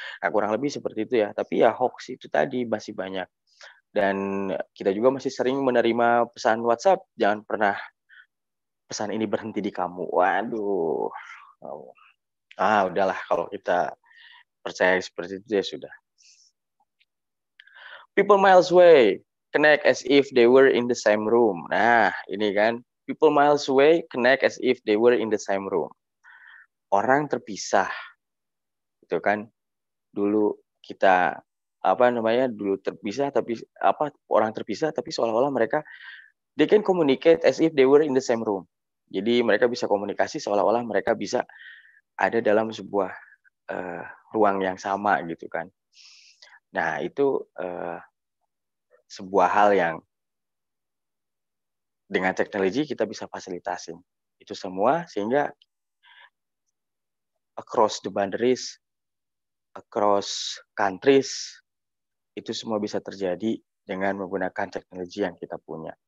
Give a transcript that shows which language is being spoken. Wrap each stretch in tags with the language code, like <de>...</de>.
<id>Nah, kurang lebih seperti itu ya. Tapi ya hoax itu tadi masih banyak. Dan kita juga masih sering menerima pesan WhatsApp, jangan pernah pesan ini berhenti di kamu. Waduh. Udahlah kalau kita percaya seperti itu ya sudah.</id> <en>People miles away connect as if they were in the same room.</en> <id>Nah, ini kan.</id> <en>People miles away connect as if they were in the same room.</en> <id>Orang terpisah. Itu kan. Dulu kita dulu terpisah tapi orang terpisah tapi seolah-olah mereka</id> <en>they can communicate as if they were in the same room.</en> <id>Jadi mereka bisa komunikasi seolah-olah mereka bisa ada dalam sebuah ruang yang sama gitu kan. Nah, itu sebuah hal yang dengan teknologi kita bisa fasilitasin itu semua, sehingga</id> <en>across the boundaries, across countries,</en> <id>itu semua bisa terjadi dengan menggunakan teknologi yang kita punya.</id>